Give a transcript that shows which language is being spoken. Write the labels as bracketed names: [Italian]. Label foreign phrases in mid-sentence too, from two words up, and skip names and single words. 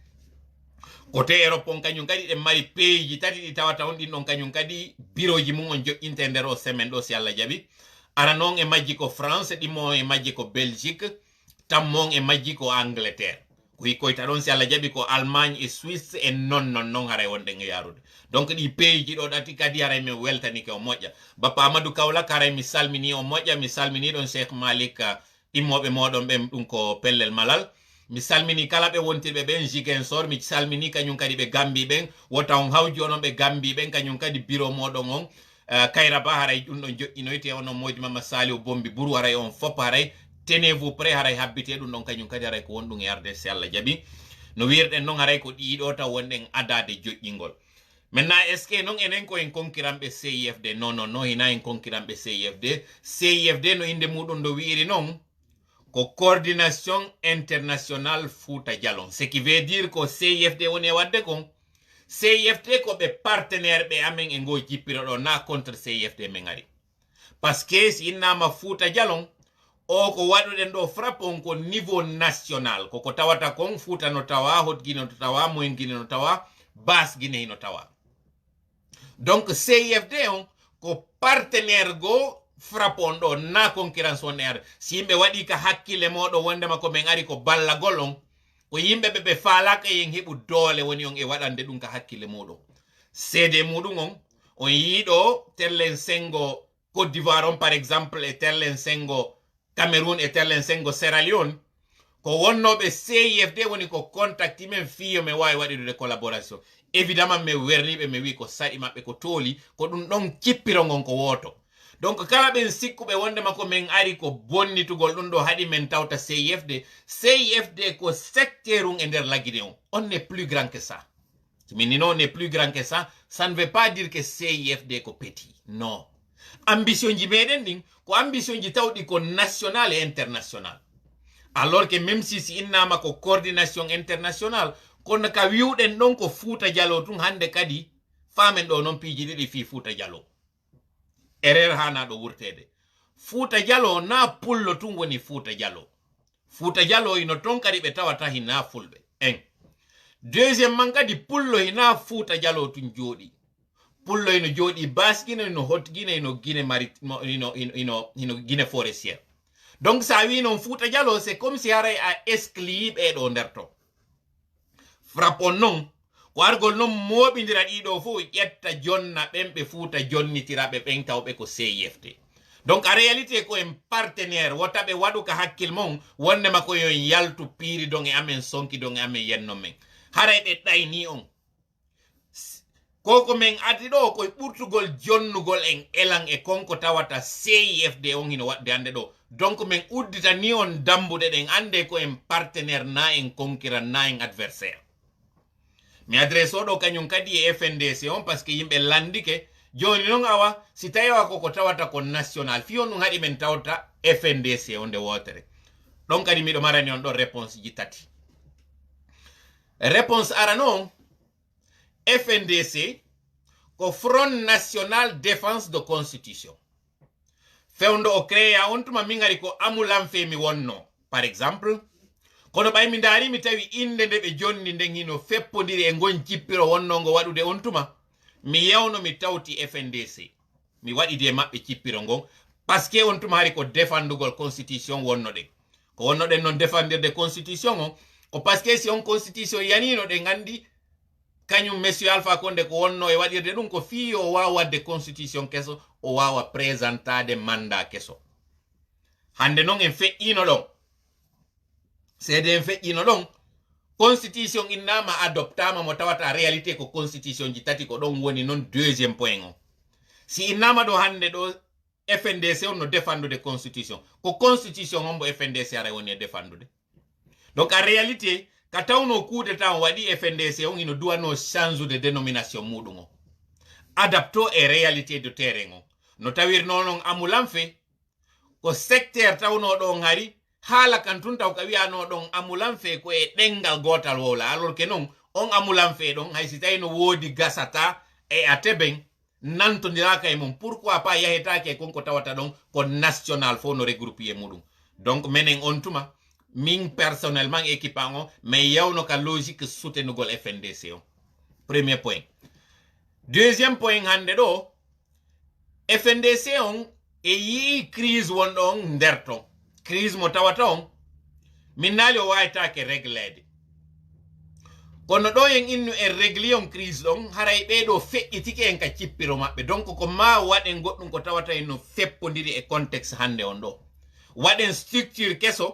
[French] côté Europe [Fula] on kañum kadi ɗen mari pays ji tati ɗi tawata on ɗin ɗon kañum kadi bureau ji mum on joƴƴinte nder o semaine ɗo si Allah jaɓi ara noon e majji ko France ɗimmo e majji ko Belgique tammon e majji ko Angleterre ko hikkoyta ɗon si Allah jaɓi ko Allemagne e Suisse e non haray wonɗen e yarude donc ɗi pays ji ɗo ɗati kadi haray min weltanike o moƴƴa bappa Amadou Kaolack haray mi salmini o moƴƴa mi salmini ɗon Cheikh Malik immoɓe moɗon ɓen ɗum ko pellel Malal mi salmini kala ɓe wontirɓe ɓen Ziguinchor mi salmini kañum kadi ɓe Gambie ɓen wota on hawji onon ɓe Gambie ɓen kañum kadi bureau moɗon on Kayraba haray ɗum ɗon joƴƴinoyte onon moƴƴi Mama Saliou Bombi Bourou haray on fop haray [French] tenez-vous prêt [Fula] haray habbite ɗum ɗon kañum kadi haray ko wonɗum e arde si Allah jaɓi no wirɗen noon haray ko ɗiɗo taw wonɗen adade joƴƴingol [French] maintenant est ce que [Fula] non enen ko en konkiranɓe CIFD non hina en konkiranɓe CIFD no inde muɗum do wiri noon ko [French] coordination internationale [Fula] Fouta Djallon [French] ce qui veut dire [Fula] ko CIFD woni e wadde kon CIFD ko ɓe partenaire ɓe amen e ngo jippiro ɗo na contre CIFD men ari [French] parce que [Fula] si innama Fouta Djallon o ko waɗuɗen ɗo frappe on ko [French] niveau national [Fula] koko tawata kon Fouta no tawa Hot Guinée no tawa Moyen Guinée no tawa Basse Guinée no tawa donc CIFD on ko partenaire go frappe on ɗo na concurrence on e ar si yimɓe waɗi ka hakkille moɗo wondema ko min ari ko ballagol on ko yimɓe ɓe faalaka yen heɓu doole woni on e waɗande ɗum ka hakkille muɗum CD muɗum on yiiɗo terlen sengo Côte d'Ivoire on [French] par exemple [Fula] e terlen sengo Cameroun e terlen sengo Sierra Leone ko wonnoɓe CIFD woni ko contacti men fiyo me wawi waɗidude [French] collaboration évidemment [Fula] mi werniɓe mi wi ko saɗi maɓɓe ko tooli ko ɗum ɗon kippiro ngon ko woto donc kala ɓen sikkuɓe wondema ko min ari ko bonnitugol ɗum ɗo haɗi men tawta CIFD ko secteur um e nder Laguinée [French] on n'est plus grand que ça [Fula] minino [French] on n'est plus grand que ça ne veut pas dire que [Fula] CIFD ko petit non ambition ji meɗen ɗin ko ambition ji tawɗi ko [French] national et international alors que même si [Fula] innama ko [French] coordination international [Fula] kono ka wiwɗen ɗon ko Fouta Djallon tun hande kadi famen ɗo noon piiji ɗiɗi fi Fouta Djallon erreur hana ɗo wurtede Fouta Djallon na pullo tun woni Fouta Djallon Fouta Djallon ino ton kadi ɓe tawata hina fulɓe en deuxièmement kadi pullo hina Fouta Djallon tun jooɗi pullo ino jooɗi Basse Guinée ino Hot Guinée ino Guinée maritime ino Guinée forestière donc sa wi non Fouta Djallon [French] c'est comme si [Fula] haray a exclure ɓeɗo nder to frappe on non ko argol noon moɓidira ɗiɗo fof ƴetta jonna ɓen ɓe Fouta jonnitiraɓe ɓen tawɓe ko CIFD donc a réalité ko en partenaire wota ɓe waɗu ka hakkil mon wondema ko yon yaltu piiri don e amen sonki don e amen yenno men haray ɓe ɗayni on koko men addi ɗo koye ɓurtugol jonnugol en elan e konko tawata CIFD on hino waɗde hande ɗo donc min uddita ni on dambuɗe ɗen ande ko en partenaire na en concurrent na en adversaire mi adresse oɗo kañum kadi e FNDC on [French] par ce que [Fula] yimɓe landike joni noon awa si tawiwa koko tawata ko national fiyon ɗum haɗi men tawta FNDC on nde wotere ɗon kadi miɗo marani on ɗon réponse ji tati réponse arano FNDC ko Front National Défense de Constitution fewndo o créa on tuma mingari ko amulam fe mi wonno [French] par exemple [Fula] kono ɓay mi ndaari mi tawi inde nde ɓe jonni nden hino feppodiri e gon jippiro wonnongo waɗude on tuma mi yewno mi tawti FNDC mi waɗi de maɓɓe cippiro ngon [French] parce que [Fula] on tuma hari ko défendugol constitution wonnoɗen ko wonnoɗen noon défendirde constitution on ko [French] parce que [Fula] si on constitution yanino ɗe gandi kañum monsieur Alpha Condé ko wonno e waɗirde ɗum ko fi o wawa wadde constitution keso o wawa présentade mandat keso hande noon en feƴƴino ɗon seede en feƴƴino ɗon constitution innama adoptama mo tawata réalité ko constitution ji tati ko ɗon woni noon [French] deuxième point [Fula] o si innama ɗo hande ɗo FNDC on no défendude constitution ko constitution on mbo FNDC ara woni e défendude [French] donc en réalité [Fula] ka tawno kuude tan waɗi FNDC on ino duwano [French] change de dénomination [Fula] muɗum o adapto e [French] réalité de terrain [Fula] o no tawirno noon amulam fe ko secteur tawno ɗon hari haala kan tun taw ka wiyano ɗon amulam fe ko e ɗengal gotal wowla [French] alors que [Fula] non on amulam fe ɗon hay si tawi no woodi gasata e a teɓen nantodiraka e mum [French] pourquoi pas [Fula] yahetake konko tawata ɗon ko national fo no regroupe e muɗum donc menen on tuma min [French] personnellement équipe [Fula] o mais yawno ka logique soutenugol FNDC o [French] premier point deuxième point [Fula] hande ɗo FNDC on e yii crise wonɗo on nder ton crise mo tawata on min naali o wawitake réglede kono ɗo en innu en régli on crise ɗon haray ɓeɗo feƴƴitike en ka cippiro maɓɓe donc ko ma waɗen goɗɗum ko tawata en no feppodiri e contexte hande on ɗo waɗen structure keso